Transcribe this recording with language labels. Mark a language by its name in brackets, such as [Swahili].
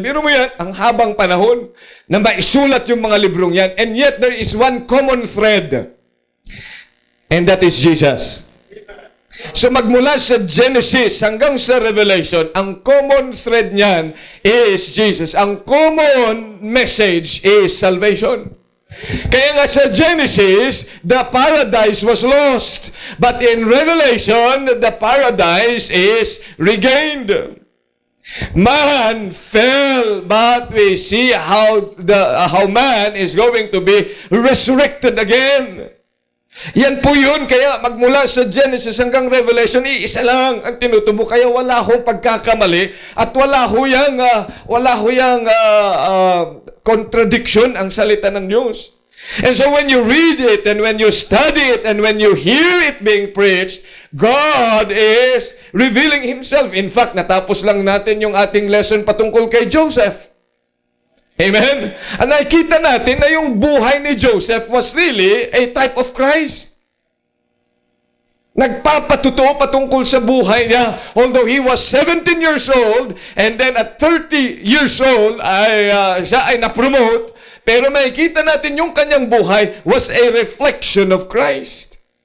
[Filipino] Biro mo yan, ang habang panahon na maisulat yung mga librong yan. [English] And yet there is one common thread. And that is Jesus. [Filipino] So magmula sa Genesis hanggang sa Revelation, ang common thread niyan [English] is Jesus. [Filipino] Ang common message is salvation. Kaya nga sa [English] Genesis, the paradise was lost. But in Revelation, the paradise is regained. Man fell, but we see how man is going to be resurrected again. [Filipino] Yan po yun. Kaya magmula sa Genesis hanggang Revelation, iisa lang ang tinutubo. Kaya wala hong pagkakamali at wala huyang contradiction ang salita ng Diyos. [English] And so when you read it and when you study it and when you hear it being preached, God is revealing Himself. [Filipino] In fact, natapos lang natin yung ating lesson patungkol kay Joseph. Amen? At nakikita natin na yung buhay ni Joseph [English] was really a type of Christ. [Filipino] Nagpapatuto patungkol sa buhay niya. [English] Although he was 17 years old and then at 30 years old [Filipino] siya ay na-promote, pero makikita natin yung kanyang buhay [English] was a reflection of Christ.